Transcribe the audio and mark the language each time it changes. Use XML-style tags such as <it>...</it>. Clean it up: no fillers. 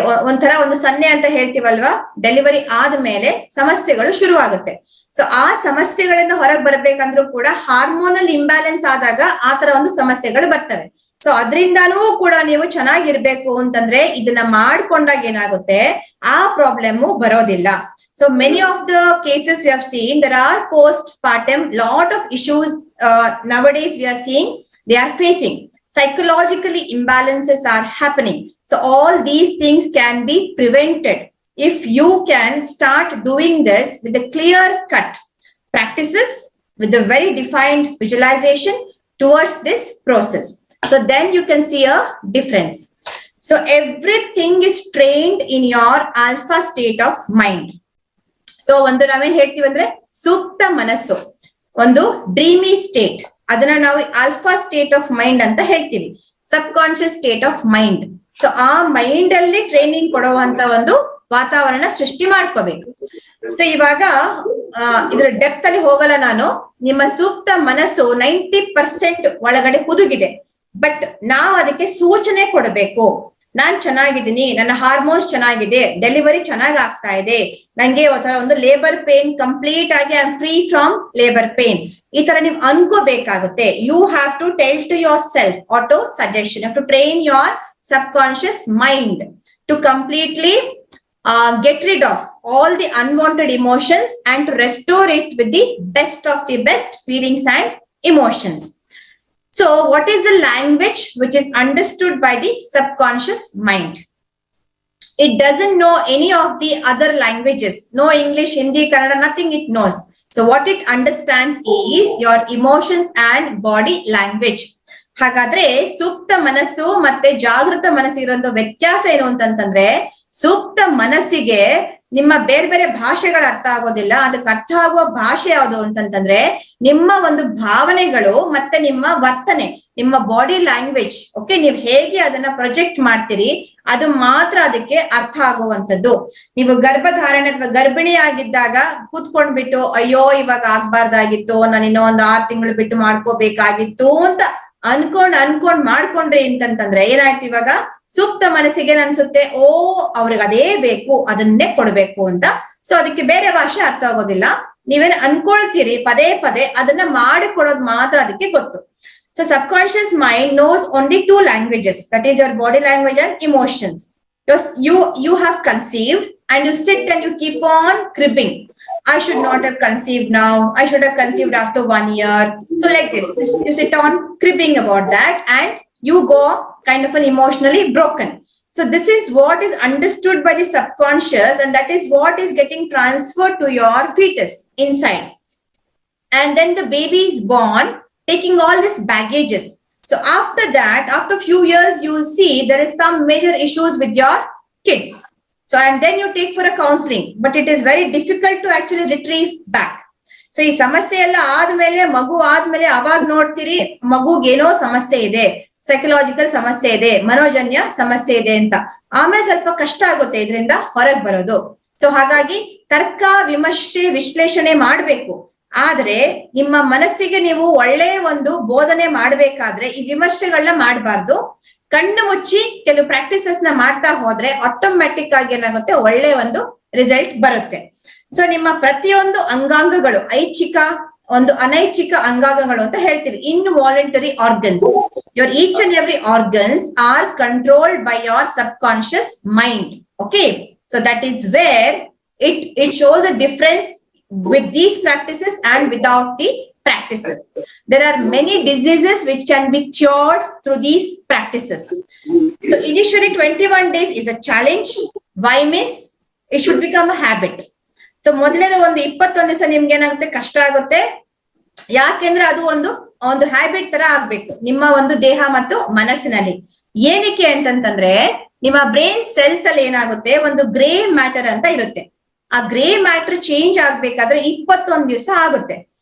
<kn>ಒಂಥರ ಒಂದು ಸನ್ನೆ ಅಂತ ಹೇಳ್ತೀವಲ್ವಾ, ಡೆಲಿವರಿ ಆದ್ಮೇಲೆ ಸಮಸ್ಯೆಗಳು ಶುರುವಾಗುತ್ತೆ. ಸೊ ಆ ಸಮಸ್ಯೆಗಳಿಂದ ಹೊರಗೆ ಬರ್ಬೇಕಂದ್ರೂ ಕೂಡ ಹಾರ್ಮೋನಲ್ ಇಂಬ್ಯಾಲೆನ್ಸ್ ಆದಾಗ ಆತರ ಒಂದು ಸಮಸ್ಯೆಗಳು ಬರ್ತವೆ. ಸೊ ಅದ್ರಿಂದಾನೂ ಕೂಡ ನೀವು ಚೆನ್ನಾಗಿರ್ಬೇಕು ಅಂತಂದ್ರೆ ಇದನ್ನ ಮಾಡ್ಕೊಂಡಾಗ ಏನಾಗುತ್ತೆ, ಆ ಪ್ರಾಬ್ಲಮ್ ಬರೋದಿಲ್ಲ. So</kn> <en>So many of the cases we have seen, there are postpartum, lot of issues nowadays we are seeing they are facing. Psychologically imbalances are happening. So all these things can be prevented if you can start doing this with a clear cut practices, with a very defined visualization towards this process. So then you can see a difference. So everything is trained in your alpha state of mind.</en> <kn>So ಒಂದು ನಾವೇನ್ ಹೇಳ್ತೀವಿ ಅಂದ್ರೆ ಸೂಕ್ತ ಮನಸ್ಸು, ಒಂದು dreamy state, ಅದನ್ನ ನಾವು alpha state of mind ಅಂತ ಹೇಳ್ತೀವಿ, ಸಬ್ conscious state of mind. So ಆ ಮೈಂಡ್ ಅಲ್ಲಿ ಟ್ರೈನಿಂಗ್ ಕೊಡುವಂತ ಒಂದು ವಾತಾವರಣ ಸೃಷ್ಟಿ ಮಾಡ್ಕೋಬೇಕು. ಸೊ ಇವಾಗ ಇದ್ರ ಡೆಪ್ತ್ ಅಲ್ಲಿ ಹೋಗಲ್ಲ ನಾನು. ನಿಮ್ಮ ಸೂಕ್ತ ಮನಸ್ಸು 90% ಒಳಗಡೆ ಹುದುಗಿದೆ, ಬಟ್ ನಾವು ಅದಕ್ಕೆ ಸೂಚನೆ ಕೊಡಬೇಕು. ನಾನ್ ಚೆನ್ನಾಗಿದ್ದೀನಿ, ನನ್ನ ಹಾರ್ಮೋನ್ಸ್ ಚೆನ್ನಾಗಿದೆ, ಡೆಲಿವರಿ ಚೆನ್ನಾಗ್ ಆಗ್ತಾ ಇದೆ, ನಂಗೆ ಒಂದು ಲೇಬರ್ ಪೇನ್ ಕಂಪ್ಲೀಟ್ ಆಗಿ</kn> <en>I am free from labour pain,</en> <kn>ಈ ತರ ನೀವು ಅನ್ಕೋಬೇಕಾಗುತ್ತೆ.</kn> <en>You have to tell to yourself, autosuggestion, to train your subconscious mind to completely get rid of all the unwanted emotions and to restore it with the best of the best feelings and emotions. So what is the language which is understood by the subconscious mind? It doesn't know any of the other languages, no English, Hindi, Kannada, nothing it knows. So what it understands is your emotions and body language.</en> <kn>ಹಾಗಾದ್ರೆ ಸೂಕ್ತ ಮನಸ್ಸು ಮತ್ತೆ ಜಾಗೃತ ಮನಸ್ಸಿಗಿರುವಂತ ವ್ಯತ್ಯಾಸ ಏನು ಅಂತಂದ್ರೆ, ಸೂಕ್ತ ಮನಸ್ಸಿಗೆ ನಿಮ್ಮ ಬೇರೆ ಬೇರೆ ಭಾಷೆಗಳು ಅರ್ಥ ಆಗೋದಿಲ್ಲ. ಅದಕ್ಕೆ ಅರ್ಥ ಆಗುವ ಭಾಷೆ ಯಾವುದು ಅಂತಂತಂದ್ರೆ ನಿಮ್ಮ ಒಂದು ಭಾವನೆಗಳು ಮತ್ತೆ ನಿಮ್ಮ ವರ್ತನೆ, ನಿಮ್ಮ ಬಾಡಿ ಲ್ಯಾಂಗ್ವೇಜ್. ಓಕೆ, ನೀವು ಹೇಗೆ ಅದನ್ನ ಪ್ರೊಜೆಕ್ಟ್ ಮಾಡ್ತೀರಿ ಅದು ಮಾತ್ರ ಅದಕ್ಕೆ ಅರ್ಥ ಆಗುವಂತದ್ದು. ನೀವು ಗರ್ಭಧಾರಣೆ ಅಥವಾ ಗರ್ಭಿಣಿ ಆಗಿದ್ದಾಗ ಕೂತ್ಕೊಂಡ್ಬಿಟ್ಟು ಅಯ್ಯೋ ಇವಾಗ ಆಗ್ಬಾರ್ದಾಗಿತ್ತು, ನಾನು ಇನ್ನೂ ಒಂದು 6 ತಿಂಗಳು ಬಿಟ್ಟು ಮಾಡ್ಕೋಬೇಕಾಗಿತ್ತು ಅಂತ ಅನ್ಕೊಂಡ್ ಮಾಡ್ಕೊಂಡ್ರಿ ಅಂತಂತಂದ್ರೆ ಏನಾಯ್ತು, ಇವಾಗ ಸೂಕ್ತ ಮನಸ್ಸಿಗೆ ಅನ್ಸುತ್ತೆ ಓ ಅವ್ರಿಗೆ ಅದೇ ಬೇಕು, ಅದನ್ನೇ ಕೊಡ್ಬೇಕು ಅಂತ. ಸೊ ಅದಕ್ಕೆ ಬೇರೆ ಭಾಷೆ ಅರ್ಥ ಆಗೋದಿಲ್ಲ. ನೀವೇನ್ ಅನ್ಕೊಳ್ತೀರಿ ಪದೇ ಪದೇ ಅದನ್ನ ಮಾಡಿಕೊಡೋದು ಮಾತ್ರ ಅದಕ್ಕೆ ಗೊತ್ತು.</kn> <en>So subconscious mind knows only 2 languages, that is your body language and emotions. You have conceived and you sit and you keep on cribbing. I should not have conceived now, I should have conceived after 1 year. So like this, you sit on cribbing about that and you go kind of an emotionally broken. So this is what is understood by the subconscious, and that is what is getting transferred to your fetus inside. And then the baby is born taking all these baggages. So after that, after few years, you will see there is some major issues with your kids. So and then you take for a counseling, but it is very difficult to actually retrieve back.</en> <kn>So ಈ ಸಮಸ್ಯೆ ಎಲ್ಲ ಆದ್ಮೇಲೆ ಮಗು ಆದ್ಮೇಲೆ ಅವಾಗ ನೋಡ್ತೀರಿ ಮಗುಗೇನೋ ಸಮಸ್ಯೆ ಇದೆ, ಸೈಕಲಾಜಿಕಲ್ ಸಮಸ್ಯೆ ಇದೆ, ಮನೋಜನ್ಯ ಸಮಸ್ಯೆ ಇದೆ ಅಂತ. ಆಮೇಲೆ ಸ್ವಲ್ಪ ಕಷ್ಟ ಆಗುತ್ತೆ ಇದರಿಂದ ಹೊರಗ್ ಬರೋದು. ಸೊ ಹಾಗಾಗಿ ತರ್ಕ ವಿಮರ್ಶೆ ವಿಶ್ಲೇಷಣೆ ಮಾಡ್ಬೇಕು. ಆದ್ರೆ ನಿಮ್ಮ ಮನಸ್ಸಿಗೆ ನೀವು ಒಳ್ಳೆ ಒಂದು ಬೋಧನೆ ಮಾಡ್ಬೇಕಾದ್ರೆ ಈ ವಿಮರ್ಶೆಗಳನ್ನ ಮಾಡಬಾರ್ದು. ಕಣ್ಣು ಮುಚ್ಚಿ ಕೆಲವು ಪ್ರಾಕ್ಟೀಸಸ್ ನ ಮಾಡ್ತಾ ಹೋದ್ರೆ ಆಟೋಮ್ಯಾಟಿಕ್ ಆಗಿ ಏನಾಗುತ್ತೆ, ಒಳ್ಳೆ ಒಂದು ರಿಸಲ್ಟ್ ಬರುತ್ತೆ.</kn> <en>so</en> <kn>ನಿಮ್ಮ ಪ್ರತಿಯೊಂದು ಅಂಗಾಂಗಗಳು, ಐಚ್ಛಿಕ ಒಂದು ಅನೈಚ್ಛಿಕ ಅಂಗಾಂಗಗಳು ಅಂತ ಹೇಳ್ತೀವಿ,</kn> <en>Involuntary organs, your each and every organs are controlled by your subconscious mind. Okay, so that is where it shows a difference with these practices and without the practices. There are many diseases which can be cured through these practices. So initially 21 days is a challenge. Why means it should become a habit.</en> <kn>So ಮೊದಲನೇ ಒಂದು 21 ದಿವಸ ನಿಮ್ಗೆ ಏನಾಗುತ್ತೆ, ಕಷ್ಟ ಆಗುತ್ತೆ. ಯಾಕೆಂದ್ರೆ ಅದು ಒಂದು ಹ್ಯಾಬಿಟ್ ತರ ಆಗ್ಬೇಕು ನಿಮ್ಮ ಒಂದು ದೇಹ ಮತ್ತು ಮನಸ್ಸಿನಲ್ಲಿ. ಏನಕ್ಕೆ ಅಂತಂತಂದ್ರೆ ನಿಮ್ಮ ಬ್ರೈನ್ ಸೆಲ್ಸ್ ಅಲ್ಲಿ ಏನಾಗುತ್ತೆ, ಒಂದು ಗ್ರೇ ಮ್ಯಾಟರ್ ಅಂತ ಇರುತ್ತೆ. ಆ ಗ್ರೇ ಮ್ಯಾಟರ್ ಚೇಂಜ್ ಆಗ್ಬೇಕಾದ್ರೆ 21 ದಿವಸ ಆಗುತ್ತೆ.</kn>